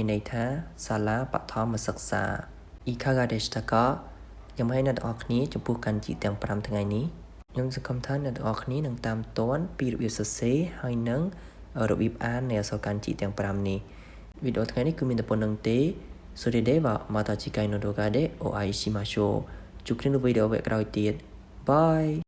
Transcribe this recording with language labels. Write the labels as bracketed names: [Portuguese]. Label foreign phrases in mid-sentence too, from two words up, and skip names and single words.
[Khmer] ន័យថាសាលាបឋមសិក្សាអ៊ីខាហ្កាដេស្តាកាយ៉ាងម៉េចអ្នកទាំងអស់គ្នាចំពោះកាន់ជីទាំង5ថ្ងៃនេះខ្ញុំសង្ឃឹមថាអ្នកទាំងអស់គ្នានឹងតាមទាន់ពីរបៀបសរសេរហើយនឹងរបៀបអាននៃអក្សរកាន់ជីទាំង5នេះវីដេអូថ្ងៃនេះគឺមានតែប៉ុណ្្នឹងទេ [Japanese] それではまた次回の動画でお会いしましょう [Khmer] ជួបគ្នានៅវីដេអូវគ្គក្រោយទៀតបាយ